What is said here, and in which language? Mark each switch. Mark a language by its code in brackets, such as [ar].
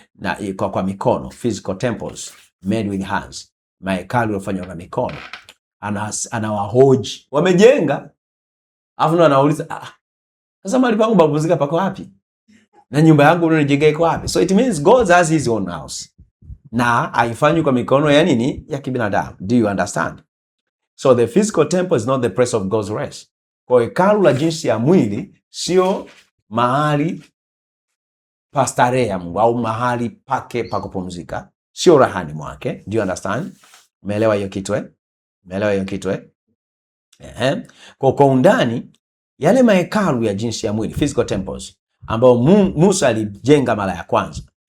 [sw] Na kwa mikono, [en] physical temples made with hands. [sw] Mahekalu yaliyofanywa kwa mikono. Anawahoji, wamejenga. Alafu ndo anauliza, sasa mahali pangu pa kupumzika pako wapi? Na nyumba yangu unanijengea iko wapi? [en] So it means God has his own house. [sw] Na haifanywi kwa mikono ya nini? Ya kibinadamu. [en] Do you understand? So the physical temple is not the place of God's rest. [sw] Kwa hekalu la jinsi ya mwili sio mahali pa starehe ya Mungu au mahali pake pa kupumzika, sio rahani mwake. [en] Do you understand? [sw] Umeelewa hiyo kitu Umeelewa hiyo kitu Kwa undani yale mahekalu ya jinsi ya mwili, [en] physical temples, [sw] ambao Musa alijenga mara ya kwanza.